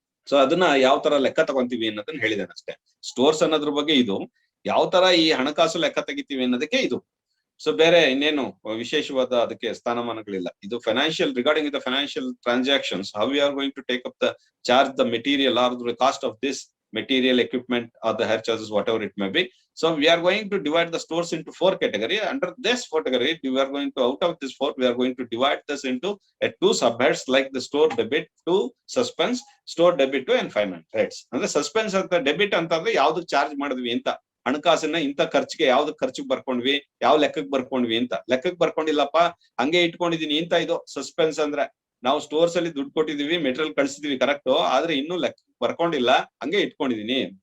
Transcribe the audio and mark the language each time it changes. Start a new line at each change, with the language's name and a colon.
Kannada: So ಅದನ್ನ ಯಾವ ತರ ಲೆಕ್ಕ ತಗೊಂತೀವಿ ಅನ್ನೋದನ್ನ ಹೇಳಿದ್ದೇನೆ ಅಷ್ಟೇ. ಸ್ಟೋರ್ಸ್ ಅನ್ನೋದ್ರ ಬಗ್ಗೆ ಇದು, ಯಾವ ತರ ಈ ಹಣಕಾಸು ಲೆಕ್ಕ ತೆಗಿತೀವಿ ಅನ್ನೋದಕ್ಕೆ ಇದು. ಸೊ ಬೇರೆ ಇನ್ನೇನು ವಿಶೇಷವಾದ ಅದಕ್ಕೆ ಸ್ಥಾನಮಾನಗಳಿಲ್ಲ.
English: ಇದು financial, regarding the financial transactions, how we are going to take up the charge the material or the cost of this material, equipment or the hire charges, whatever it may be. So we are going to divide the stores into 4 categories. Under this category, we are going to, out of this 4, we are going to divide this into 2 subheads like the store debit to suspense, store debit to and final heads.
Kannada: ಅಂದ್ರೆ suspense ಅಂತ debit ಅಂತಂದ್ರೆ ಯಾವ್ದಕ್ charge ಮಾಡಿದ್ವಿ ಅಂತ, ಹಣಕಾಸನ್ನ ಇಂತ ಖರ್ಚಿಗೆ ಯಾವ್ದಕ್ ಖರ್ಚಿಗೆ ಬರ್ಕೊಂಡ್ವಿ, ಯಾವ ಲೆಕ್ಕಕ್ಕೆ ಬರ್ಕೊಂಡ್ವಿ ಅಂತ. ಲೆಕ್ಕಕ್ಕೆ ಬರ್ಕೊಂಡಿಲ್ಲಪ್ಪ ಹಂಗೆ ಇಟ್ಕೊಂಡಿದೀನಿ ಅಂತ ಇದು ಸಸ್ಪೆನ್ಸ್ ಅಂದ್ರೆ. ನಾವು ಸ್ಟೋರ್ಸ್ ಅಲ್ಲಿ ದುಡ್ಡು ಕೊಟ್ಟಿದೀವಿ, ಮೆಟೀರಿಯಲ್ ಕಳ್ಸಿದೀವಿ ಕರೆಕ್ಟ್, ಆದ್ರೆ ಇನ್ನೂ ಲೆಕ್ಕ ಬರ್ಕೊಂಡಿಲ್ಲ, ಹಂಗೆ ಇಟ್ಕೊಂಡಿದೀನಿ.